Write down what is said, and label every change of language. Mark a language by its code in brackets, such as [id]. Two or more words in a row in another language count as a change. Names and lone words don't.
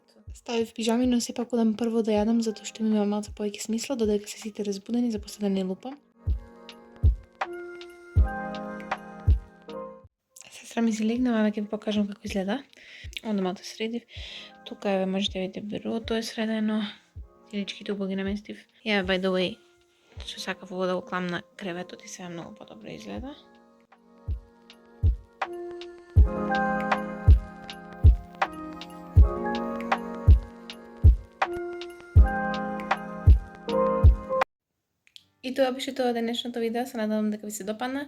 [mk] Ставив пижами, но сепак одам прво да јадам, затоа што ми има малце повеќе смисла, додека се сите разбудени, за после да не лупам. Сестра ми си легнала, ама ќе ви покажам како изгледа. Онда малце средив. Тука еве можете да видите бюрото е средено. Теличките убаво ги наместив. И еве [en] by the way, [mk] што сакав ово да го клам на креветот и сега многу подобро изгледа. И тоа беше тоа денешното видео, се надевам дека ви се допадна.